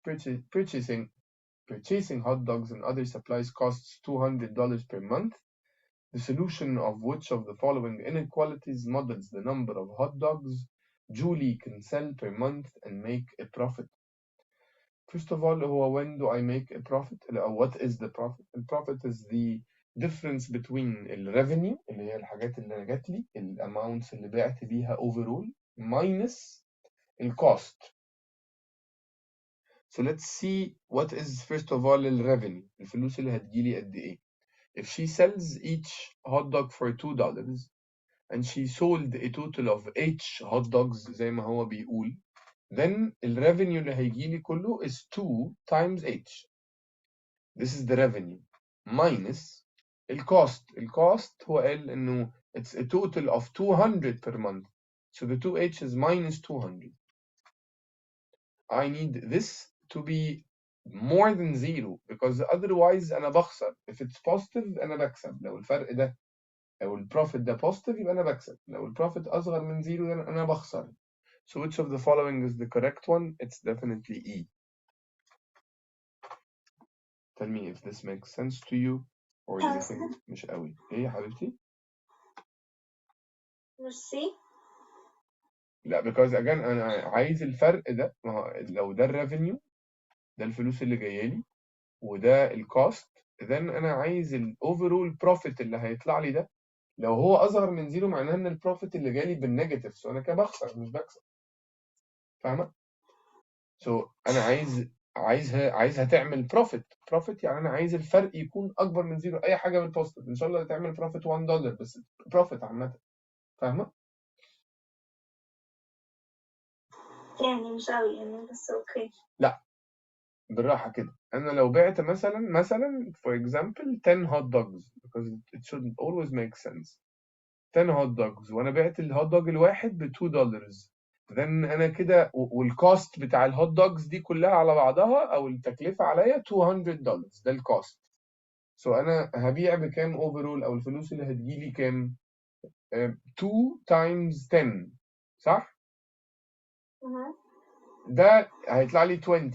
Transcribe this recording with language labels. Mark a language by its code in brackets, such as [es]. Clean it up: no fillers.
[en] Purchasing hot dogs and other supplies costs $200 per month. The solution of which of the following inequalities models the number of hot dogs Julie can sell per month and make a profit? First of all, when do I make a profit? Or what is the profit? The profit is the difference between [ar] الريفينيو اللي هي الحاجات اللي جات لي الاماونتس اللي بعت بيها [en] overall minus [ar] الكوست. [en] So let's see what is first of all [ar] الريفينيو الفلوس اللي هتجيلي قد ايه. [en] If she sells each hot dog for $2 and she sold a total of 8 hot dogs [ar] زي ما هو بيقول, [en] then [ar] الريفينيو اللي هيجيلي كله [en] is 2 times h. This is the revenue minus الكوست. [ar] الكوست هو قال انه [en] it's a total of 200 per month. So the 2h is minus 200. I need this to be more than zero because otherwise [ar] أنا بخسر. [en] If it's positive [ar] أنا بكسب. لو الفرق ده لو البروفيت ده positive يبقى أنا بكسب. لو البروفيت أصغر من زيرو أنا بخسر. [en] So which of the following is the correct one? It's definitely E. Tell me if this makes sense to you or you think [ar] مش قوي. إيه يا حبيبتي؟ مش سي. لا [en] because again [ar] أنا عايز الفرق ده. ما هو لو ده الريفينيو ده الفلوس اللي جاية لي وده الكوست then أنا عايز الأوفرول بروفيت اللي هيطلع لي ده. لو هو أصغر من زيرو معناه إن البروفيت اللي جالي بالنيجاتيف so أنا كده بخسر مش بكسب. فاهمة؟ so أنا عايزها تعمل بروفيت يعني أنا عايز الفرق يكون أكبر من زيرو. أي حاجة بالبوزيتيف إن شاء الله تعمل بروفيت $1 بس بروفيت عامة. فاهمة؟ يعني مش قوي يعني بس اوكي. لا بالراحة كده. أنا لو بعت مثلا [en] for example 10 hot dogs because it should always make sense. [ar] 10 hot dogs وأنا بعت الهوت دوج الواحد ب $2 then أنا كده والكوست بتاع الهوت دوجز دي كلها على بعضها أو التكلفة عليا $200 ده الكوست. so أنا هبيع بكام overall أو الفلوس اللي هتجيلي كام؟ 2 times 10 صح؟ ده هيطلع لي 20.